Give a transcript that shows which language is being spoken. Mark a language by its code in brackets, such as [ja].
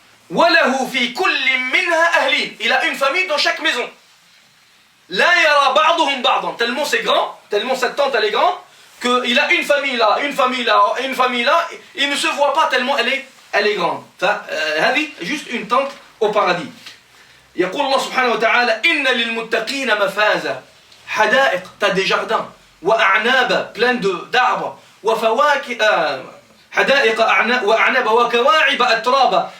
[ar] Walahu fi kulli minha ahlin. [fr] Il a une famille dans chaque maison. [ar] La yara ba'duhum ba'dan. [fr] Tellement c'est grand, tellement cette tente elle est grande, qu'il a une famille là, une famille là, une famille là. Il ne se voit pas tellement elle est grande. [ar] هذه [fr] juste une tente au paradis. [ar] يقول الله سبحانه وتعالى إن للمتقين مفازا. حدائق, [fr] t'as des jardins. [ar] وأعناب, [fr] plein d'arbres. [ar] وفواكه, حدائق وأعناب وكواعب أترابا.